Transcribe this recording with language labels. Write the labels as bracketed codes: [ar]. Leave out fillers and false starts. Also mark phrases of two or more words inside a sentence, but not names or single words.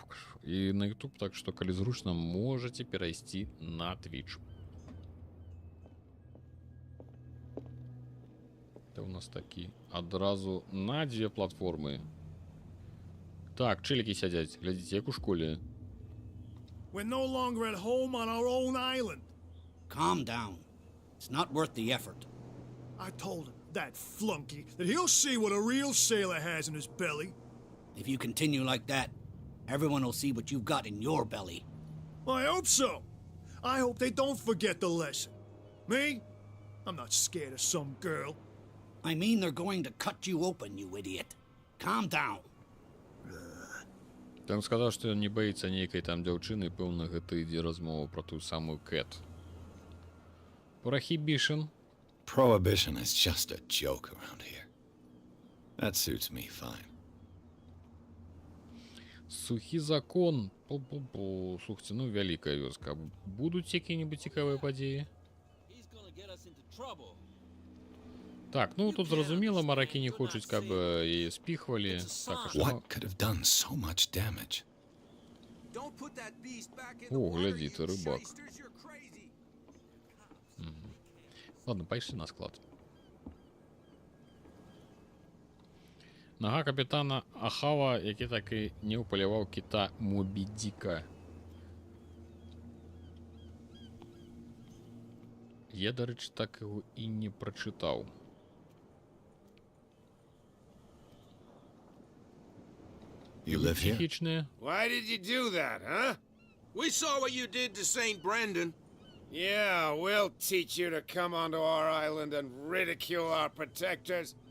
[be] І на YouTube, так што, калі зручна, можаце перайсці на Twitch. Это у нас такі адразу на дзве платформы. Так, чылікі сядзяць. Глядзіце, як у школе. [en] We're no longer at home on our own island. Calm down. It's not worth the effort. I told him, that flunky, that he'll see what a real sailor has in his belly. If you continue like that, everyone will see what you've got in your belly. I hope so. I hope they don't forget the lesson. Me? I'm not scared of some girl. I mean they're going to cut you open, you idiot. Calm down. [be] Ён сказаў, што ён не баіцца нейкай там дзяўчыны, пэўна, гэта ідзе размова пра тую самую Кэт. [en] Prohibition. Prohibition is just a joke around here. That suits me fine. [be] Сухі закон. Пу-пу-пу. Слухайте, ну вялікая вёска. Будуць якія-небудзь цікавыя падзеі? Так, ну тут зразумела, маракі не хочуць, каб яе спіхвалі. Так, а што? [en] What could have done so much damage? [be] О, глядзі, ты рыбак. Ладно, пайшлі на склад. Нага капітана Ахава, які так і не ўпаляваў кіта Мобі Діка. Я, дарэчы, так яго і не прачытаў. [en] You live here? [be] Психічныя. [en] Why did you do that, huh? We saw what you did to St. Brendan. Yeah, we'll teach you to come onto our island and ridicule our protectors.